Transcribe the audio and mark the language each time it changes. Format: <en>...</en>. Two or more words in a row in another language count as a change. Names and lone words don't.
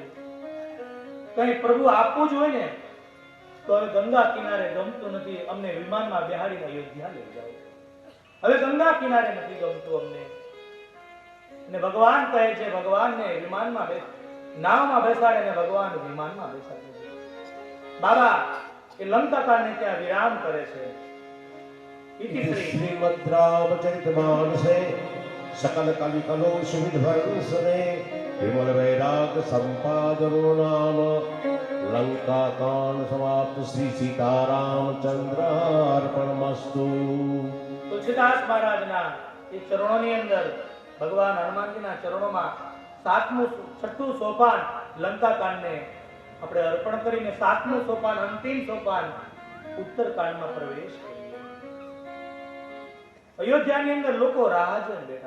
<gu>કઈ પ્રભુ આપવું જ હોય ને તો હવે ગંગા કિનારે ગમતું નથી, અમને વિમાનમાં બેહાડીને અયોધ્યા લઈ જાઓ. હવે ગંગા કિનારે નથી ગમતું અમને. અને ભગવાન કહે છે, ભગવાનને વિમાનમાં નાવમાં બેસાડે ને ભગવાન વિમાનમાં બેસાડે છે. બાબા એ લંકાકાંડને ત્યાં વિરામ કરે છે.</gu> <sa>श्रीमद् रामचरितमानसे सकल कलिकलो सुविध्वंसने विमल वैराग संपादनो नाम लंकाकांड समाप्त श्री सीतारामचंद्रार्पणमस्तु.</sa> <gu>તુલસીદાસ મહારાજના એ ચરણોની અંદર ભગવાન હનુમાનજીના ચરણોમાં 6મું સોપાન લંકાકાંડને આપણે અર્પણ કરીને 7મું સોપાન અંતિમ સોપાન ઉત્તરકાંડમાં પ્રવેશ કરીએ. અયોધ્યાની અંદર લોકો રાહ જોઈને બેઠા.</gu>